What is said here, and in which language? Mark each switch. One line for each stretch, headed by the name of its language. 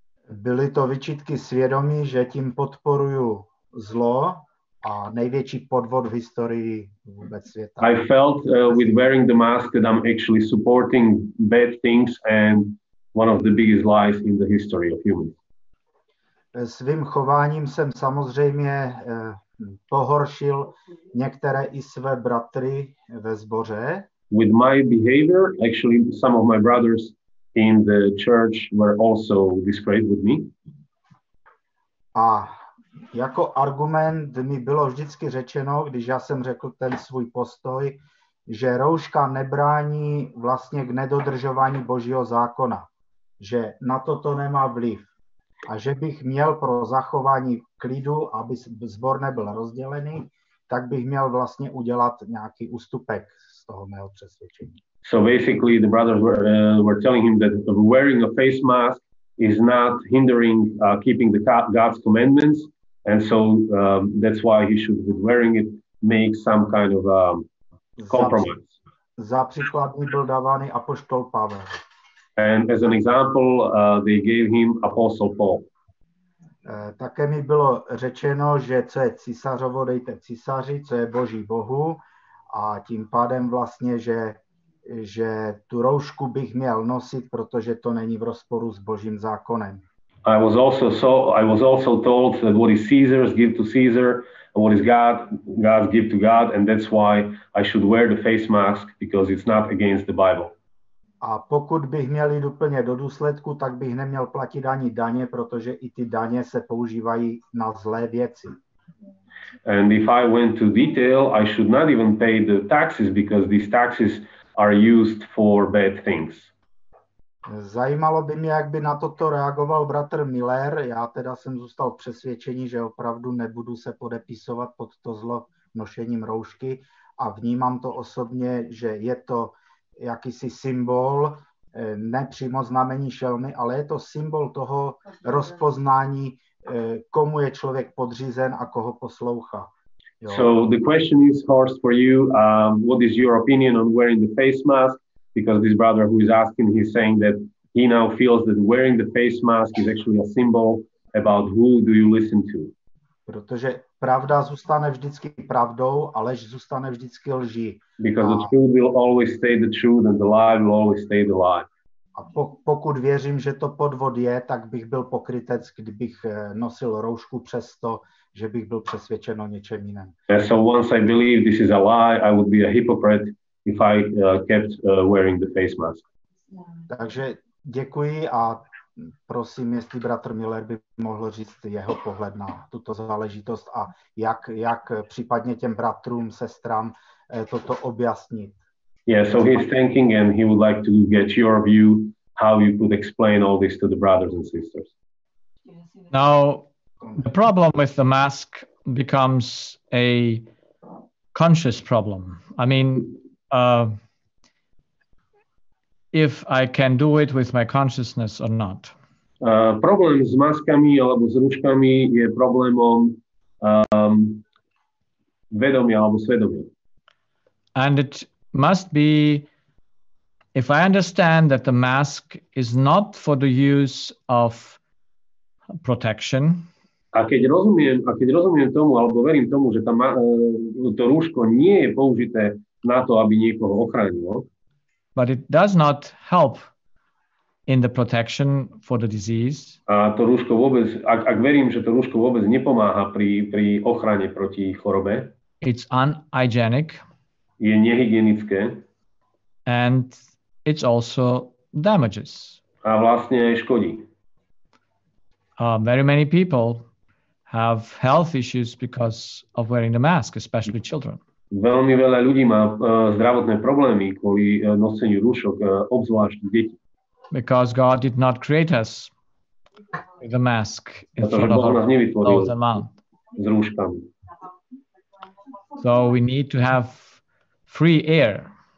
Czech: Byly to výčitky svědomí, že tím podporuju zlo a největší podvod v historii vůbec světa.
English: I felt with wearing the mask that I'm actually supporting bad things and one of the biggest lies in the history of humans.
Czech: Svým chováním jsem samozřejmě pohoršil některé i své bratry ve sboře.
English: With my behavior, actually some of my brothers in the church were also disgraced with me.
Czech: A jako argument mi bylo vždycky řečeno, když já jsem řekl ten svůj postoj, že rouška nebrání vlastně k nedodržování Božího zákona, že na to nemá vliv a že bych měl pro zachování klidu, aby sbor nebyl rozdělený, tak bych měl vlastně udělat nějaký ústupek z toho mého přesvědčení.
English: So basically the brothers were telling him that wearing a face mask is not hindering keeping God's commandments, and so that's why he should, with wearing it, make some kind of compromise.
Czech: Za příklad mi byl dávaný apoštol Pavel.
English: And as an example, they gave him Apostle Paul.
Czech: Také mi bylo řečeno, že co je císařovo, dejte císaři, co je Boží Bohu, a tím pádem vlastně, že tu roušku bych měl nosit, protože to není v rozporu s Božím zákonem.
English: I was also told that what is Caesar's give to Caesar, and what is God's give to God, and that's why I should wear the face mask, because it's not against the Bible.
Czech: A pokud bych měl jít úplně do důsledku, tak bych neměl platit ani daně, protože i ty daně se používají na zlé věci.
English: And if I went to detail, I should not even pay the taxes, because these taxes are used for bad things.
Czech: Zajímalo by mě, jak by na toto reagoval bratr Müller. Já teda jsem zůstal v přesvědčení, že opravdu nebudu se podepisovat pod to zlo nošením roušky a vnímám to osobně, že je to jakýsi symbol, ne přímo znamení šelmy, ale je to symbol toho rozpoznání, komu je člověk podřízen a koho poslouchá. Jo.
English: So the question is, Horst, for you, what is your opinion on wearing the face mask? Because this brother who is asking, he's saying that he now feels that wearing the face mask is actually a symbol about who do you listen to.
Czech: Protože pravda zůstane vždycky pravdou, a lež zůstane vždycky lží.
English: Because the truth will always stay the truth and the lie will always stay the lie.
Czech: A pokud věřím, že to podvod je, tak bych byl pokrytec, kdybych nosil roušku přesto, že bych byl přesvědčen o něčem jiném.
English: So once I believe this is a lie, I would be a hypocrite if I kept wearing the face mask.
Czech: Takže děkuji a prosím, jestli bratr Müller by mohl říct jeho pohled na tuto záležitost a jak případně těm bratrům, sestrám toto objasnit.
English: Yeah, so he's thinking and he would like to get your view how you could explain all this to the brothers and sisters. Now, the problem with the mask becomes a conscious problem. I mean, if I can do it with my consciousness or not.
Slovak: Problém s maskami alebo s ručkami je problémom vedomia alebo svedomia.
English: And it must be, if I understand that the mask is not for the use of protection.
Slovak: A keď rozumiem tomu, alebo verím tomu, že to rúško nie je použité na to, aby niekoho ochránilo.
English: But it does not help in the protection for the disease.
Slovak: A to rúško vôbec, ak verím, že to rúško vôbec nepomáha pri ochrane proti chorobe.
English: It's unhygienic.
Slovak: Je nehygienické.
English: And it's also damages.
Slovak: A vlastne aj škodí.
English: Very many people have health issues because of wearing the mask, especially children.
Slovak: Veľmi veľa ľudí má zdravotné problémy kvôli noseniu rúšok, obzvlášť deti.
English: Because God did not create us with a mask in front of our nose and mouth.
Slovak: S rúškami.
English: So we need to have free air.